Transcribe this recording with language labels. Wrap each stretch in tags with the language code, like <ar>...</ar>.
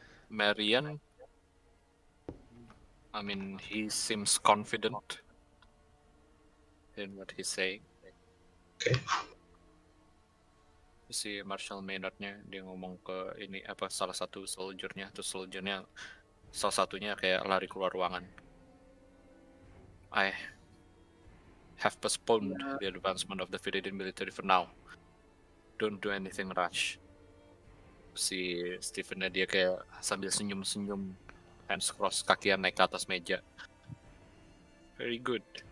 <en>Marian, I mean, he seems confident in what he's saying. Okay.</en> <id>Si Marshal Maynard-nya dia ngomong ke ini apa salah satu soldiernya, terus soldiernya salah satunya kayak lari keluar ruangan.</id> <en>I have postponed the advancement of the Philippine military for now. Don't do anything rash.</en> <id>Si Steven-nya dia kayak sambil senyum-senyum,</id> <en>hands cross,</en> <id>kakian naik ke atas meja.</id> <en>Very good.</en>